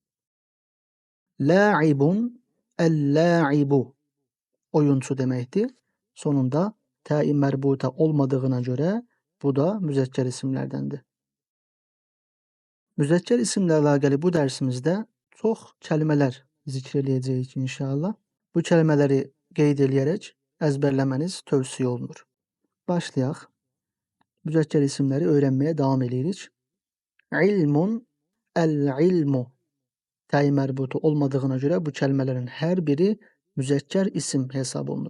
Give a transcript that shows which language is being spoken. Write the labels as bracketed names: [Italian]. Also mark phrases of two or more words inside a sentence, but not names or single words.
[Arabic] لاعبٌ اللاعبُ [Turkish] oyuncu demektir. Sonunda t-i merbuta olmadığına göre bu da müzekker isimlerdendir. Müzekker isimle alakalı bu dersimizde çok kelimeler zikreleyeceğiz inşallah. [Azerbaijani] Bu kelimeleri qeyd eləyərək əzbərləməniz tövsiyə olunur. Başlayaq. Müzəkkər isimləri öyrənməyə davam edirik. [Arabic] علمٌ، العلمُ. [Azerbaijani] Təyin mərbutu olmadığına görə bu kəlmələrin hər biri müzəkkər isim hesab olunur.